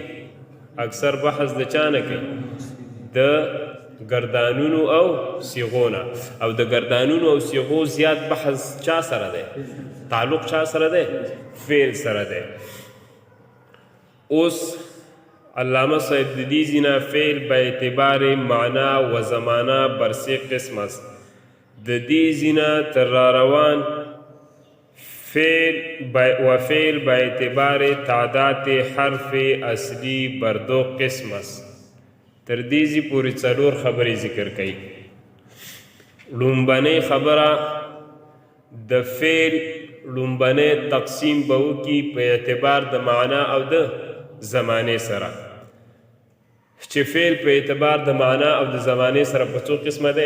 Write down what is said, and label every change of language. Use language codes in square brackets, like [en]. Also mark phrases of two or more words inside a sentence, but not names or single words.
[ps] اکثر بحث د چا نه کوي؟ د گردانونو او صیغونه. او د گردانونو او صیغو زیات بحث چا سره دی؟ تعلق چا سره دی؟ فعل سره دی. اوس علامه صاحب د دې ځینه [fa] فعل به اعتبار معنا و زمانه بر سه قسم است. [ps] د دې ځینه تر راروان [fa] فعل به اعتبار تعداد حرف اصلی بر دو قسم است. [ps] تر دې ځای پورې څلور خبرې ذکر کوي. لومبنۍ خبره د فعل لومبنۍ تقسیم به وکړي په اعتبار د معنا او د زمانې سره، چې فعل په اعتبار د معنا او د زمانې سره په څو قسمه دی؟